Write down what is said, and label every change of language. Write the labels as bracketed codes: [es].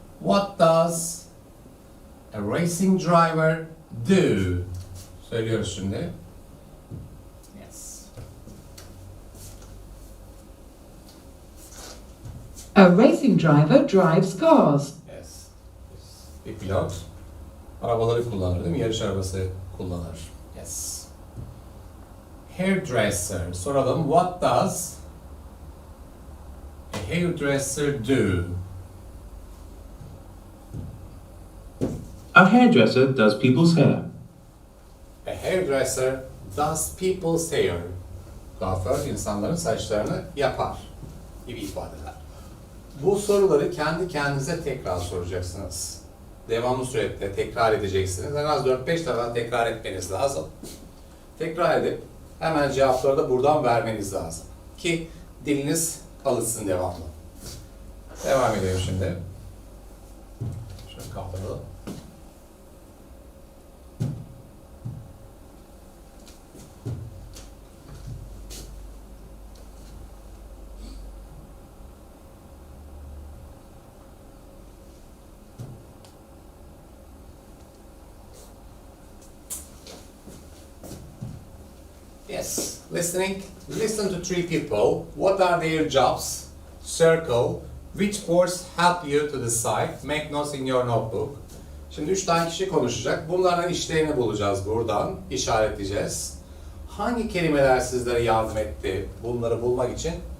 [en] What does a racing driver do? [tr] Söylüyoruz şimdi. [en] Yes. A racing driver drives cars. Yes. [tr] Bir pilot arabaları kullanır değil mi? Yarış arabası kullanır. [en] Yes. Hairdresser. [tr] Soralım. [en] What does a hairdresser do? A hairdresser does people's hair. A hairdresser does people's hair. [tr] Kuaför insanların saçlarını yapar gibi ifadeler. Bu soruları kendi kendinize tekrar soracaksınız. Devamlı sürekli tekrar edeceksiniz. En az 4-5 defa tekrar etmeniz lazım. Tekrar edip hemen cevapları da buradan vermeniz lazım. Ki diliniz alışsın devamlı. Devam edelim şimdi. Şöyle kaldıralım. [en] Yes, listening. Listen to three people. What are their jobs? Circle. Which words help you to decide? Make notes in your notebook. [tr] Şimdi 3 tane kişi konuşacak. Bunların işlerini bulacağız buradan. İşaretleyeceğiz. Hangi kelimeler sizlere yardım etti bunları bulmak için?